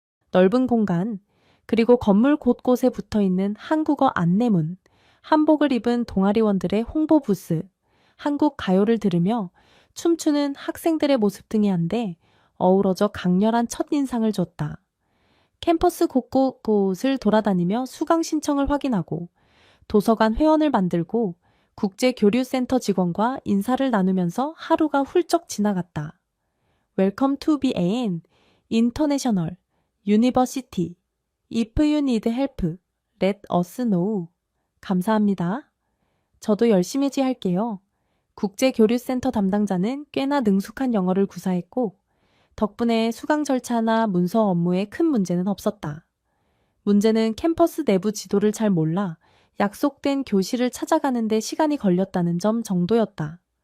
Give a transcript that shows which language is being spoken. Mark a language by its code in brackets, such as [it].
[ko] 넓은 공간, 그리고 건물 곳곳에 붙어있는 한국어 안내문, 한복을 입은 동아리원들의 홍보 부스, 한국 가요를 들으며 춤추는 학생들의 모습 등이 한데 어우러져 강렬한 첫인상을 줬다. 캠퍼스 곳곳을 돌아다니며 수강 신청을 확인하고 도서관 회원을 만들고 국제교류센터 직원과 인사를 나누면서 하루가 훌쩍 지나갔다. [en] Welcome to BAN International University. If you need help, let us know. [ko] 감사합니다. 저도 열심히 할게요. 국제교류센터 담당자는 꽤나 능숙한 영어를 구사했고 덕분에 수강 절차나 문서 업무에 큰 문제는 없었다. 문제는 캠퍼스 내부 지도를 잘 몰라 약속된 교실을 찾아가는 데 시간이 걸렸다는 점 정도였다.